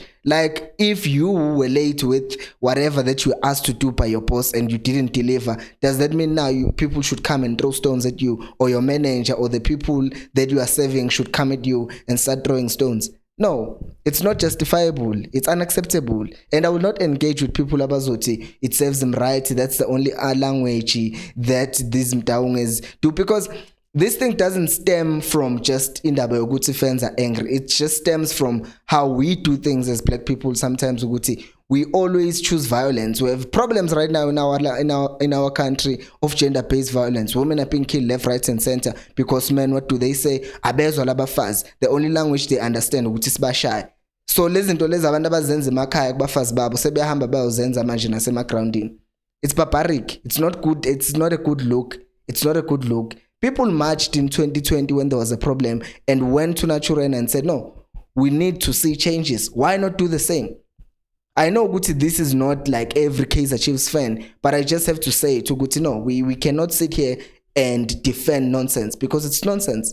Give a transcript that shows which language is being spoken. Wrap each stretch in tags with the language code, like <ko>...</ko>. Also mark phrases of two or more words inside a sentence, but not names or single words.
<en>Like if you were late with whatever that you were asked to do by your boss and you didn't deliver, does that mean now people should come and throw stones at you, or your manager or the people that you are serving should come at you and start throwing stones? No, it's not justifiable. It's unacceptable. And I will not engage with people abazoti. It serves them right. That's the only language that these mtaunges do, because this thing doesn't stem from just</en> <zu>indaba yokuthi</zu> <en>fans are angry. It just stems from how we do things as black people. Sometimes we always choose violence. We have problems right now in our country of gender-based violence. Women are being killed left, right, and center because men, what do they say?</en> <zu>Abezwa labafaz.</zu> <en>The only language they understand</en> <zu>ukuthi sibashaye. So lezinto lezi abantu abazenza emakhaya kubafazi babo sebehamba bayozenza manje nasemagroundini.</zu> <en>It's barbaric. It's not good. It's not a good look. It's not a good look. People marched in 2020 when there was a problem and went to Naturena and said, no, we need to see changes. Why not do the same? I know Guti, this is not like every Kaizer Chiefs fan, but I just have to say to Guti, no, we cannot sit here and defend nonsense because it's nonsense.</en>